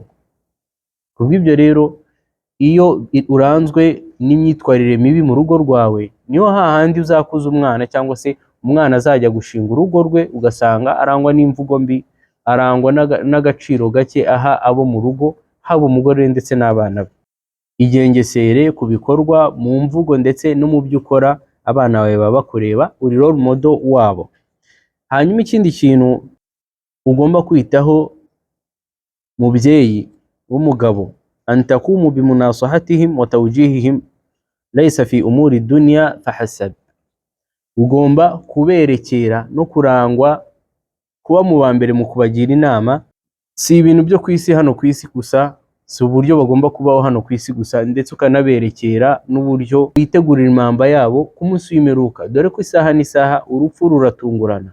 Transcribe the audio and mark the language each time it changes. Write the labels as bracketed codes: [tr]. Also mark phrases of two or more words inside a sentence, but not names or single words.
[rw] Kubw'ibyo rero, iyo uranzwe n'imyitwarire mibi mu rugo rwawe, niho hahandi uzakuza umwana, cyangwa se umwana azajya gushinga urugo rwe ugasanga arangwa n'imvugo mbi, arangwa n'agaciro gake aha abo mu rugo, haba umugore ndetse n'abana be. Igengesere ku bikorwa, mu mvugo ndetse no mu byo ukora, abana bawe baba bakureba, uri [en] role model [rw] wabo. Hanyuma ikindi kintu ugomba kwitaho mubyeyi w'umugabo, [ar] أن تقوم بمناصحتهم وتوجيههم ليس في أمور الدنيا فحسب. [rw] Ugomba kuberekera no kurangwa kuba mu bambere mu kubagira inama, si ibintu byo ku isi hano ku isi gusa, si uburyo bagomba kubaho hano ku isi gusa, ndetse ukanaberekera n'uburyo bitegurira impamba yabo ku munsi w'imperuka, dore ko isaha n'isaha urupfu ruratungurana.